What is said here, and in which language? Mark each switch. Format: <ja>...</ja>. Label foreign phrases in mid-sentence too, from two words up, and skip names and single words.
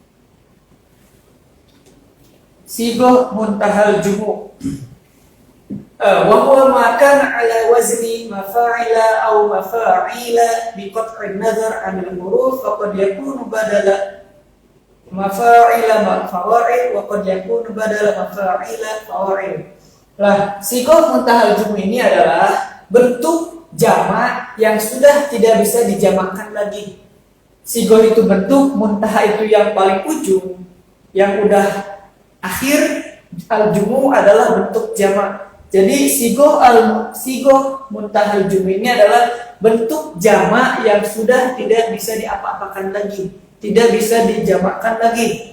<ar>صيغة منتهى الجموع'. وهو ما كان على وزن مفاعل أو مفاعيل بقطع النظر عن الحروف فقد يكون بدل مفاعل فواعل وقد يكون بدل مفاعيل فواعيل.</ar> <id>Lah,</id> <ar>صيغة منتهى الجموع</ar> <id>ini adalah bentuk jamak yang sudah tidak bisa dijamakkan lagi. Sighah itu bentuk, muntaha itu yang paling ujung, yang udah akhir. Al-jumu adalah bentuk jamak. Jadi</id> <ar>صيغة منتهى الجموع</ar> <id>ini adalah bentuk jamak yang sudah tidak bisa diapa-apakan lagi, tidak bisa dijamakkan lagi.</id>